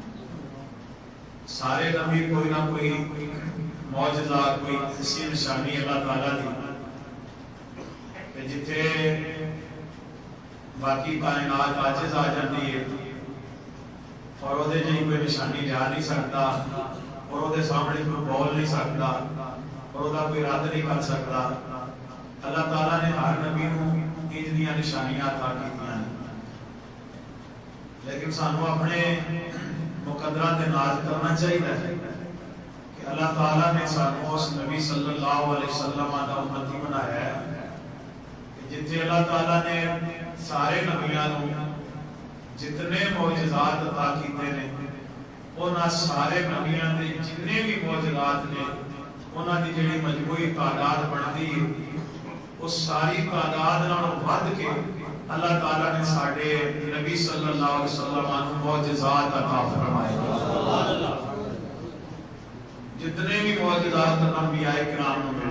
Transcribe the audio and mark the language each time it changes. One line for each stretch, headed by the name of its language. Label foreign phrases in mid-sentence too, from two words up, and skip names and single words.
Urdu: سارے نبی کوئی نہ کوئی معجزات، کوئی ایسی نشانی اللہ تعالیٰ دی کہ جتھے باقی کائنات عاجز آ جاتی ہے اور وہ جی کوئی نشانی لیا نہیں سکتا اور وہ سامنے کوئی بول نہیں سکتا اور وہ کوئی رد نہیں کر سکتا.
Punjabi: اللہ تعالیٰ نے ہر نبی کو انج دیاں نشانیاں عطا کیتیاں ہیں، لیکن سانو اپنے مقدرات دے ناز کرنا چاہیے کہ اللہ تعالیٰ نے سانو اس نبی
Arabic: صلی اللہ علیہ وسلم
Punjabi: کا امتی بنایا ہے کہ جتنے اللہ تعالیٰ نے سارے نبیاں کو جتنے معجزات عطا کیتے ہیں انہاں سارے نبیاں دے جتنے بھی معجزات نے انہاں دی جڑی مجموعی تعداد بنتی ہے اس ساری تعداد نالوں ود کے اللہ تعالیٰ نے ساڑھے نبی
Arabic: صلی اللہ علیہ وسلم
Punjabi: عنہ معجزات عطا فرمائے.
Urdu: جتنے بھی معجزات انبیاء کرام نے ملے.